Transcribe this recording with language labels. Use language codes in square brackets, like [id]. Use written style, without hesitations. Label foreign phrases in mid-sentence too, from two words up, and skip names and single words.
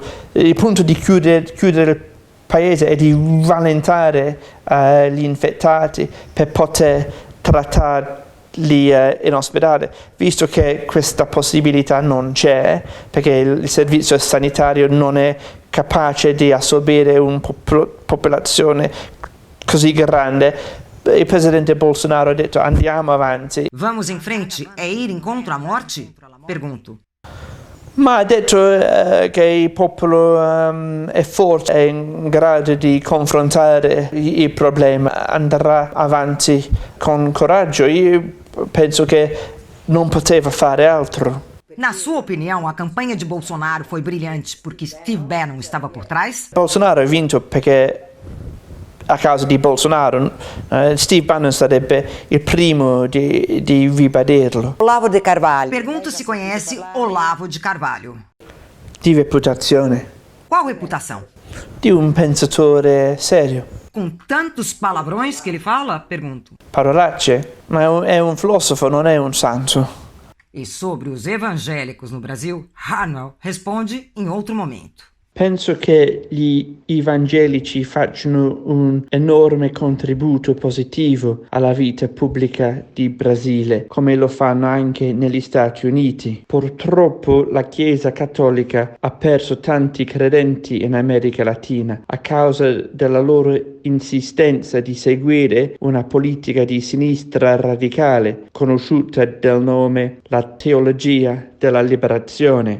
[it] Il punto di chiudere il paese è di rallentare gli infettati per poter trattarli in ospedale, visto che questa possibilità non c'è perché il servizio sanitario non è capace di assorbire una popolazione così grande. Il presidente Bolsonaro ha detto andiamo avanti. [pt] Vamos em frente é ir incontro à morte? Pergunto. [it] Ma ha detto che il popolo è forte, è in grado di confrontare il problema, andrà avanti con coraggio. Io penso che non poteva fare altro. [pt] Na sua opinião, a campanha de Bolsonaro foi brilhante porque Steve Bannon estava por trás? [it] Bolsonaro ha vinto perché a causa di Bolsonaro. Steve Bannon sarebbe il primo di ribadirlo. [pt] Olavo de Carvalho. Pergunto se conhece Olavo de Carvalho. [it] Di reputazione. [pt] Qual reputação? [it] Di un pensatore serio. [pt] Com tantos palavrões que ele fala? Pergunto. [it] Parolacce? Ma è un filosofo, non è un santo. [pt] E sobre os evangélicos no Brasil, Arnold responde em outro momento. [it] Penso che gli evangelici facciano un enorme contributo positivo alla vita pubblica di Brasile, come lo fanno anche negli Stati Uniti. Purtroppo la Chiesa Cattolica ha perso tanti credenti in America Latina a causa della loro insistenza di seguire una politica di sinistra radicale, conosciuta del nome la teologia della liberazione.